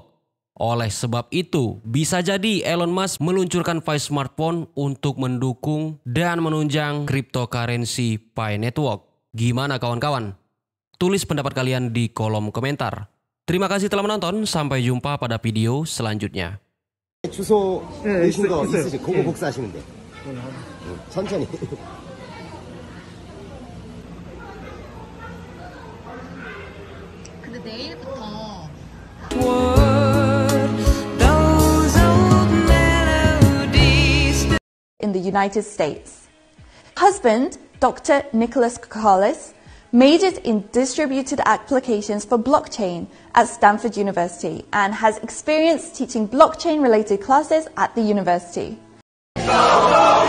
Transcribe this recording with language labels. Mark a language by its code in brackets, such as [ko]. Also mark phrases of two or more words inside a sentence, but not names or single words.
[id] Oleh sebab itu, bisa jadi Elon Musk meluncurkan Pi Smartphone untuk mendukung dan menunjang cryptocurrency Pi Network. Gimana kawan-kawan? Tulis pendapat kalian di kolom komentar. Terima kasih telah menonton, sampai jumpa pada video selanjutnya. [ko] 주소 내신 거 있으시죠? 그거 복사하시면 돼. 천천히. 근데 내일부터 [en] in the United States. Husband, Dr. Nicholas Kokalis, majored in distributed applications for blockchain at Stanford University and has experience teaching blockchain-related classes at the university.